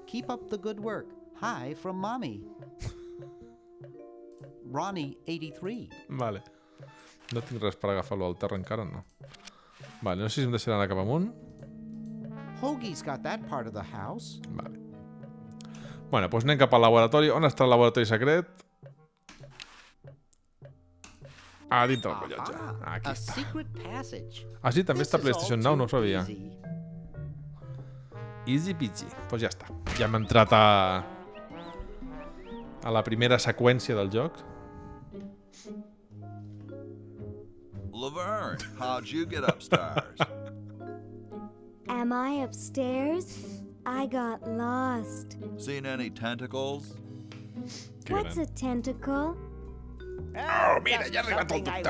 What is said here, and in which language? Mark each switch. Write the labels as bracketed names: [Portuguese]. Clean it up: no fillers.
[English] Keep up the good work. Hi from Mommy. Ronnie, 83. [Catalan] Vale. No tinc res per agafar-lo al terra encara, no. Vale, no sé si em deixarà anar cap amunt. [English] Hoagie's got that part of the house. [Catalan] Vale. Bueno, doncs anem cap al laboratori. On està el laboratori secret? A dintre del rellotge. Aquí està. Ah, sí, també està a PlayStation Now, no ho sabia. [English] Easy peasy. [Catalan] Doncs ja està. Ja hem entrat a la primera seqüència del joc. [English] Laverne, how'd you get upstairs? Am I upstairs? I got lost. Seen any tentacles? What's a tentacle? [Catalan] Oh, mira, ya ha arribat el doctor.